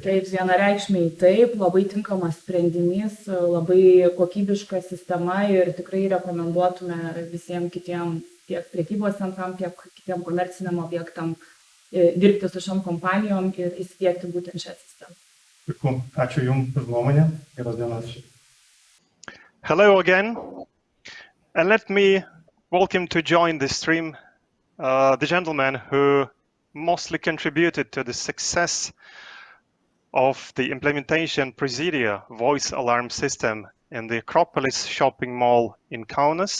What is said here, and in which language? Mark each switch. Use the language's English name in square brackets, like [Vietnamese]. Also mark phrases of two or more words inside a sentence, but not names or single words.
[Lithuanian] Taip, vienareikšmiai taip, labai tinkamas sprendinys, labai kokybiška sistema ir tikrai rekomenduotume visiems kitiem, tiek prekybos centram, tiek kitiem komerciniam objektam dirbti su šiom kompanijom ir įsidiegti būtent šią sistemą. Ačiū Jums už nuomonę. Geros dienos. [English] Hello again, and let me welcome to join the stream the gentleman who mostly contributed to the success of the implementation Praesideo voice alarm system in the Akropolis shopping mall in Kaunas.